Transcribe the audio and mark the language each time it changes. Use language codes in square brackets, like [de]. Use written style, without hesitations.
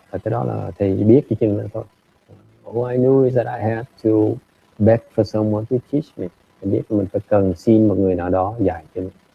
[vi] Cái đó là thầy biết cái chừng đó thôi. [en] All I knew is that I had to beg for someone to teach me. [vi] Thầy biết mình phải cần xin một người nào đó dạy cho mình.